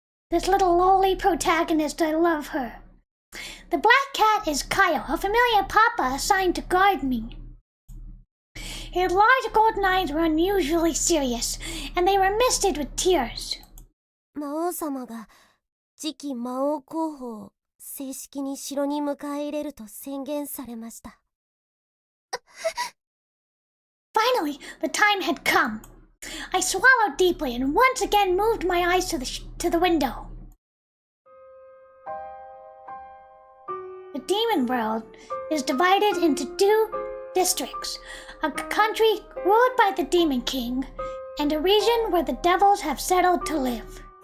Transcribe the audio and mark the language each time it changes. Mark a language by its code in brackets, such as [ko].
[en] This little loli protagonist, I love her. The black cat is Kaio, a familiar papa assigned to guard me. His large golden eyes were unusually serious, and they were misted with tears. [ja] 魔王様が次期魔王候補を正式に城に迎え入れると宣言されました。 [en] Finally, the time had come. I swallowed deeply and once again moved my eyes to the window. The demon world is divided into 2 districts, a country ruled by the Demon King, and a region where the devils have settled to live.